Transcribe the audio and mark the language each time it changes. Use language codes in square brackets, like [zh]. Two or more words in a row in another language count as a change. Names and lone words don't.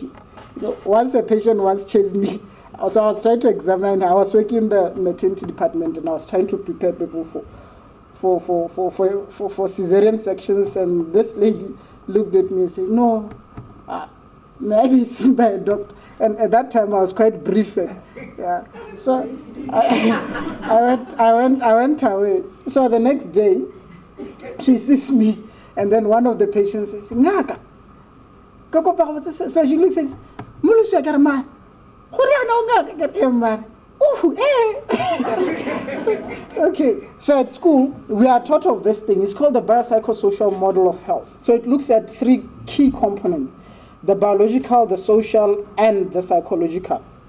[en] You know, once a patient once chased me, so I was trying to examine, I was working in the maternity department, and I was trying to prepare people for cesarean sections, and this lady looked at me and said, no, maybe seen by a doctor. And at that time I was quite brief. Yeah. So I went away. So the next day she sees me, and then one of the patients says, Ngaka. So she looks and says, [tn] Molosiwa ke re man. [en] Okay, so at school, we are taught of this thing. It's called the biopsychosocial model of health. So it looks at three key components: the biological, the social, and the psychological.